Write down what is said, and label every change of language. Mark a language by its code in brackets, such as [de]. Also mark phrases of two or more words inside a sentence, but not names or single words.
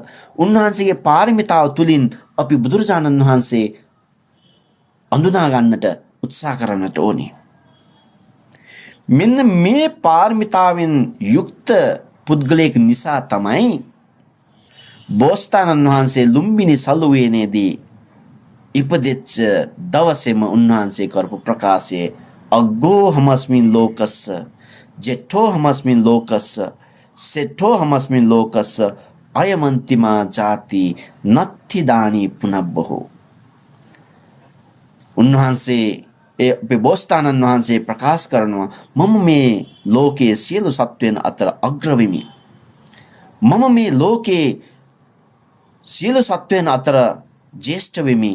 [si] උන්වහන්සේගේ පාරමිතාව තුලින් අපි බුදුරජාණන් වහන්සේ අඳුනා ගන්නට උත්සාහ කරන්නට ඕනේ. මෙන්න මේ පාරමිතාවෙන් යුක්ත පුද්ගලයෙක් නිසා තමයි බෝසතාණන් වහන්සේ ලුම්බිනි සලුවේනේදී ඉපදෙච්ච දවසේම උන්වහන්සේ කරපු ප්‍රකාශයේ [pi] අග්ගෝ හමස්මින් ලෝකස්ස ජෙට්ටෝ හමස්මින් ලෝකස්ස සෙට්ටෝ හමස්මින් ලෝකස්ස අයමන්තිමා ජාති නත්ති දානී පුනබ්බහෝ. [si] උන්වහන්සේ ඒ බෝසතාණන් වහන්සේ ප්‍රකාශ කරනවා මම මේ ලෝකයේ සියලු සත්වයන් අතර අග්‍ර වෙමි. මම මේ ලෝකයේ සියලු සත්වයන් අතර ජේෂ්ඨ වෙමි.